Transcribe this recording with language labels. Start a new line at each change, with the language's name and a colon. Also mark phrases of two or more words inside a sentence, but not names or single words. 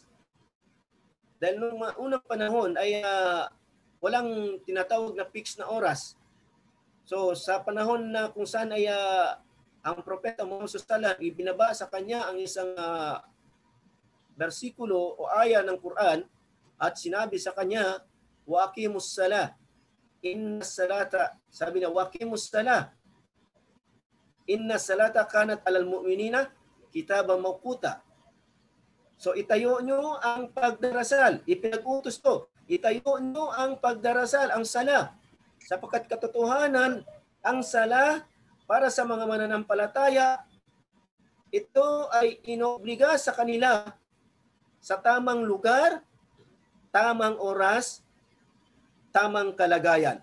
Filipino: Dahil nung unang panahon ay walang tinatawag na fixed na oras. So sa panahon na kung saan ay ang propeta Muhammad sallallahu ibinaba sa kanya ang isang bersikulo o aya ng Quran at sinabi sa kanya,
Arabic: وأقيموا الصلاة إن الصلاة,
Filipino: sabi niya,
Arabic: وأقيموا الصلاة إن الصلاة كانت على المؤمنين كتابا موقوتا.
Filipino: So itayo nyo ang pagdarasal, ipinag-utos to, itayo nyo ang pagdarasal, ang sala, sapagkat katotohanan, ang sala para sa mga mananampalataya, ito ay inobliga sa kanila sa tamang lugar, tamang oras, tamang kalagayan.